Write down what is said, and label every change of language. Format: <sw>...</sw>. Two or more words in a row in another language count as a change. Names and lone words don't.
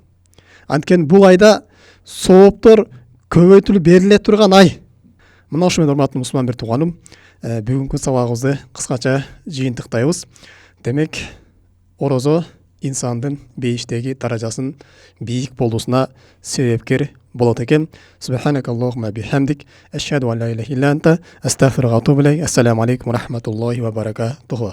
<ky>Анткени бул айда сооптор көбөйтүлүп бериле турган ай. Мына ошо менен урматтуу мусулман бир тууганым, бүгүнкү сабагыбызды кыскача жыйынтыктайбыз. Демек, орозо инсандын бейиштеги даражасын бийик болуусуна себепкер болот экен.</ky> <ar>سبحانك اللهم وبحمدك أشهد أن لا إله إلا أنت أستغفرك وأتوب إليك. السلام عليكم ورحمة الله وبركاته.</ar>